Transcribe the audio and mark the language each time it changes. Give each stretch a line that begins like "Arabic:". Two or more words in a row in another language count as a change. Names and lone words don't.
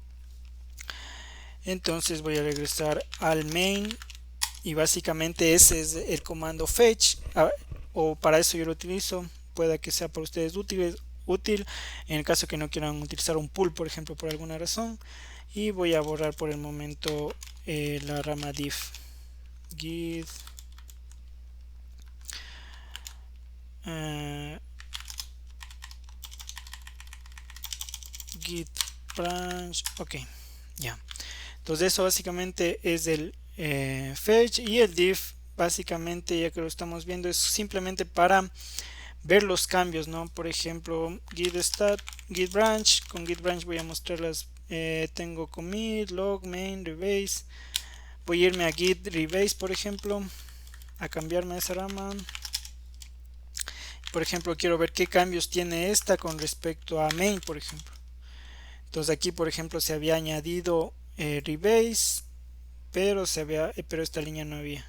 Spanish: Entonces voy a regresar al main y básicamente ese es el comando fetch, o para eso yo lo utilizo, pueda que sea para ustedes útil en el caso que no quieran utilizar un pull por ejemplo por alguna razón. Y voy a borrar por el momento la rama div git git branch, ok, ya. Entonces eso básicamente es el fetch, y el div básicamente, ya que lo estamos viendo, es simplemente para ver los cambios, ¿no? Por ejemplo, git stat, git branch, con git branch voy a mostrar tengo commit, log, main, rebase, voy a irme a git rebase por ejemplo, a cambiarme esa rama, por ejemplo, quiero ver qué cambios tiene esta con respecto a main, por ejemplo. Entonces aquí, por ejemplo, se había añadido rebase, pero esta línea no había.